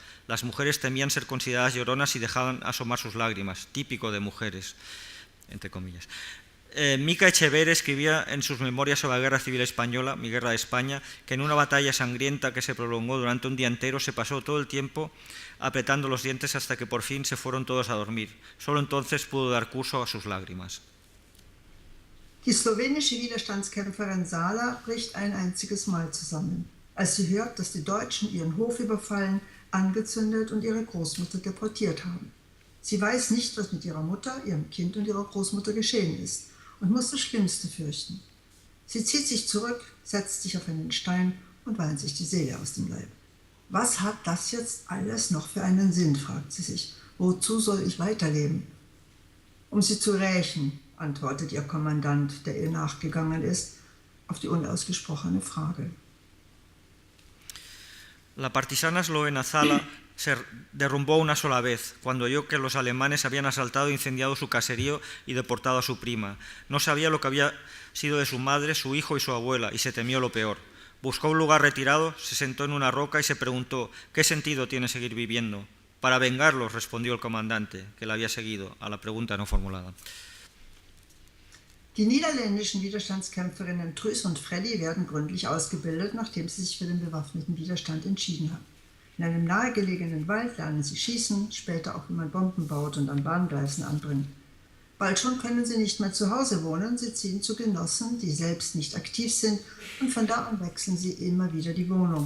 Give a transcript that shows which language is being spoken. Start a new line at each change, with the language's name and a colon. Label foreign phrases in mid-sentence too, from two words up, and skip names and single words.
Spanish: Las mujeres temían ser consideradas lloronas y dejaban asomar sus lágrimas, típico de mujeres, entre comillas. Mica Echeverría escribía en sus memorias sobre la Guerra Civil Española, Mi Guerra de España, que en una batalla sangrienta que se prolongó durante un día entero se pasó todo el tiempo apretando los dientes hasta que por fin se fueron todos a dormir. Solo entonces pudo dar curso a sus lágrimas.
German: Die slowenische Widerstandskämpferin Zala bricht ein einziges Mal zusammen, als sie hört, dass die Deutschen ihren Hof überfallen, angezündet und ihre Großmutter deportiert haben. Sie weiß nicht, was mit ihrer Mutter, ihrem Kind und ihrer Großmutter geschehen ist und muss das Schlimmste fürchten. Sie zieht sich zurück, setzt sich auf einen Stein und weint sich die Seele aus dem Leib. Was hat das jetzt alles noch für einen Sinn, fragt sie sich. Wozu soll ich weiterleben? Um sie zu rächen, antwortet ihr Kommandant, der ihr nachgegangen ist, auf die unausgesprochene Frage.
Spanish: La partisana Slovena Zala se derrumbó una sola vez, cuando oyó que los alemanes habían asaltado e incendiado su caserío y deportado a su prima. No sabía lo que había sido de su madre, su hijo y su abuela, y se temió lo peor. Buscó un lugar retirado, se sentó en una roca y se preguntó, ¿qué sentido tiene seguir viviendo? Para vengarlos, respondió el comandante, que la había seguido, a la pregunta no formulada.
German: Die niederländischen Widerstandskämpferinnen Truus und Freddy werden gründlich ausgebildet, nachdem sie sich für den bewaffneten Widerstand entschieden haben. In einem nahegelegenen Wald lernen sie schießen, später auch, wie man Bomben baut und an Bahngleisen anbringt. Bald schon können sie nicht mehr zu Hause wohnen, sie ziehen zu Genossen, die selbst nicht aktiv sind, und von da an wechseln sie immer wieder die Wohnung.